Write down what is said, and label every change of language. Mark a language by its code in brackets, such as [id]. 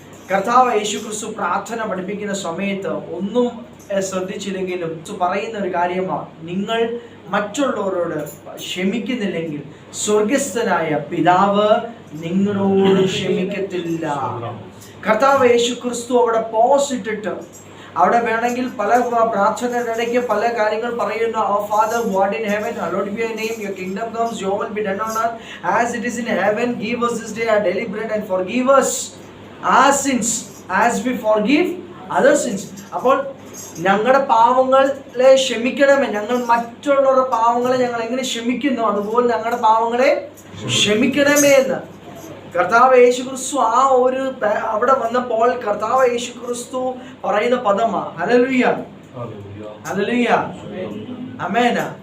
[ml] കർത്താവ് യേശുക്രിസ്തു പ്രാർത്ഥന പഠിപ്പിക്കുന്ന സമയത്ത് ഒന്നും ശ്രദ്ധിച്ചില്ലെങ്കിലും പറയുന്ന ഒരു കാര്യമാണ്, നിങ്ങൾ മറ്റുള്ളവരോട് ക്ഷമിക്കുന്നില്ലെങ്കിൽ സ്വർഗസ്ഥനായ പിതാവ് നിങ്ങളോട് ക്ഷമിക്കത്തില്ല. കർത്താവ് യേശുക്രിസ്തു അവിടെ പോസ് ഇട്ടിട്ട് അവിടെ വേണമെങ്കിൽ പല പ്രാർത്ഥനയുടെ ഇടയ്ക്ക് പല കാര്യങ്ങൾ പറയുന്നു. [en] Our Father who art in heaven, hallowed be your name, your kingdom comes, your will be done on earth as it is in heaven. Give us this day our daily bread and forgive us our sins as we forgive other sins. [ml] അപ്പോൾ ഞങ്ങളുടെ പാവങ്ങളെ ക്ഷമിക്കണമേ, ഞങ്ങൾ മറ്റുള്ളവരുടെ പാവങ്ങളെ ഞങ്ങൾ എങ്ങനെ ക്ഷമിക്കുന്നു അതുപോലെ ഞങ്ങളുടെ പാവങ്ങളെ ക്ഷമിക്കണമേ എന്ന് കർത്താവ് യേശുക്രിസ്തു ആ ഒരു അവിടെ വന്നപ്പോൾ കർത്താവ് യേശുക്രിസ്തു പറയുന്ന പദമാണ് ഹല്ലേലൂയ, ഹല്ലേലൂയ, ആമേൻ.